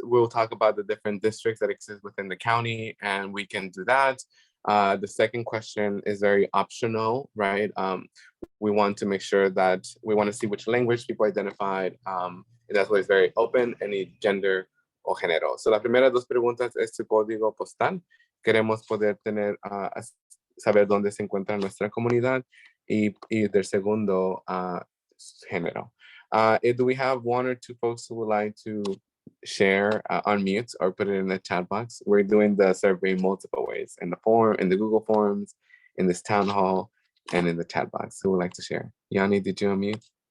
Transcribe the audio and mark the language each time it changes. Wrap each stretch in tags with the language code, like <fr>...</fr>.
<en>We'll talk about the different districts that exist within the county, and we can do that. The second question is very optional, right? We want to make sure that we want to see which language people identified. And that's why it's very open, any gender</en> <es>o género. So las primeras dos preguntas es su código postal. Queremos poder tener, saber dónde se encuentra nuestra comunidad. Y del segundo, género.</es> <en>Do we have one or two folks who would like to share, unmute or put it in the chat box? We're doing the survey multiple ways, in the form, in the Google Forms, in this town hall, and in the chat box. Who would like to share? Yanni, did you unmute?</en>